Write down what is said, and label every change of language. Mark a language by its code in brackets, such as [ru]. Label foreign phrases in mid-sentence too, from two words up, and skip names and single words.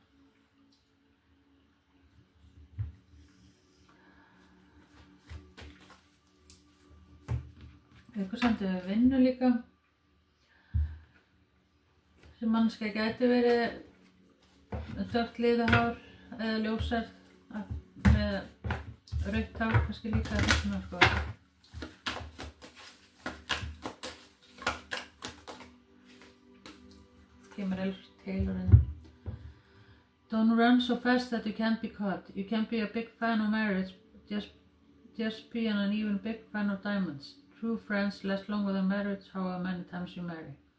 [is] Eitthvað samt við vinnu líka sem manneskja gæti verið dökkt liðahár eða ljósar með rautt hár kannski líka svona sko. [en] Don't run so fast that you can't be caught. You can't be a big fan of marriage, just be an even big fan of diamonds. True friends last longer than marriage, however many times you marry.